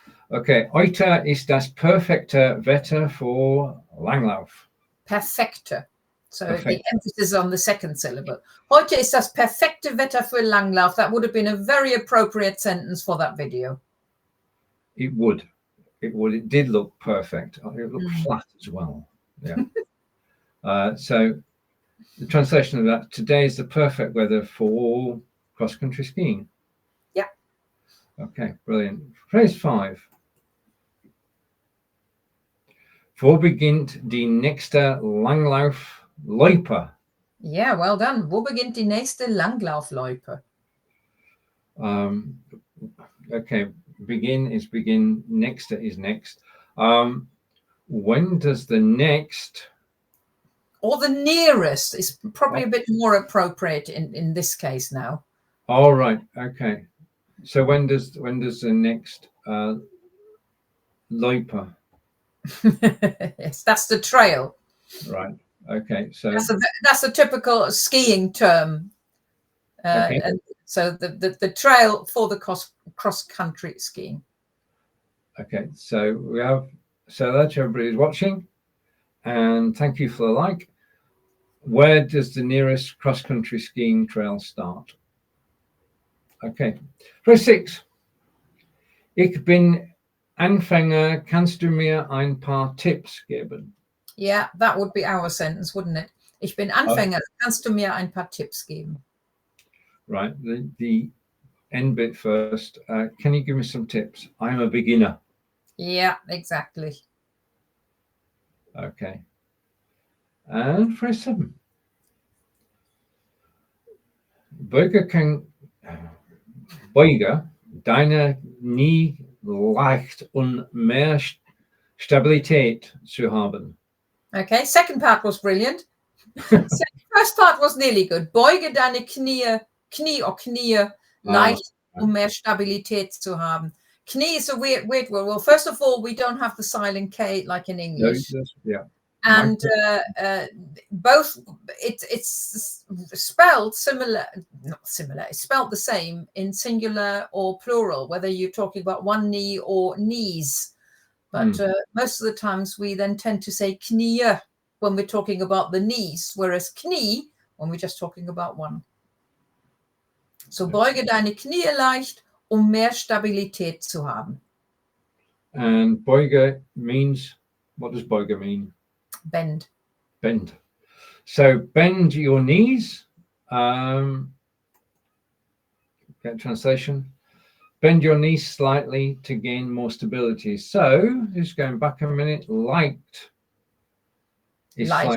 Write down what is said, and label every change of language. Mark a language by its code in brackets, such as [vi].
[de] Okay, Heute ist das perfekte Wetter für Langlauf. [en] Perfekte. So the emphasis on the second syllable. [de] Heute ist das perfekte Wetter für Langlauf. [en] That would have been a very appropriate sentence for that video. It would. It did look perfect. It looked flat as well. Yeah. So the translation of that: today is the perfect weather for cross-country skiing. Yeah. Okay, brilliant. Phrase 5. [de] Wo beginnt die nächste Langlaufloipe? [en] Yeah, well done. [de] Wo beginnt die nächste Langlaufloipe? [en] Okay, begin is begin, next is next. When does the next, or the nearest is probably a bit more appropriate in this case now. all right, okay. So when does the next loipe? Yes, that's the trail. Right. Okay. So that's a typical skiing term. Okay. And so the trail for the cross country skiing. Okay. So we have, so that's everybody's watching, and thank you for the like. Where does the nearest cross country skiing trail start? Okay. Verse 6. [de] Ich bin Anfänger, kannst du mir ein paar Tipps geben? [en] Yeah, that would be our sentence, wouldn't it? [de] Ich bin Anfänger, kannst du mir ein paar Tipps geben? [en] Right, the end bit first. Can you give me some tips? I'm a beginner. Yeah, exactly. Okay. And phrase 7. [de] Beuge, deine, Knie, leicht und mehr Stabilität zu haben. [en] Okay, second part was brilliant. First part was nearly good. [de] Beuge deine Knie or Knie, leicht mehr Stabilität zu haben. [en] Knie is a weird word. Well, first of all, we don't have the silent K like in English. Yeah. And both, it's spelled similar, not similar, it's spelled the same in singular or plural, whether you're talking about one knee or knees. But most of the times we then tend to say Knie when we're talking about the knees, whereas Knie when we're just talking about one. [de] So beuge deine Knie leicht, mehr Stabilität zu haben. [en] And Beuge means, what does Beuge mean? Bend. Bend. So bend your knees. Get translation. Bend your knees slightly to gain more stability. So just going back a minute, leicht is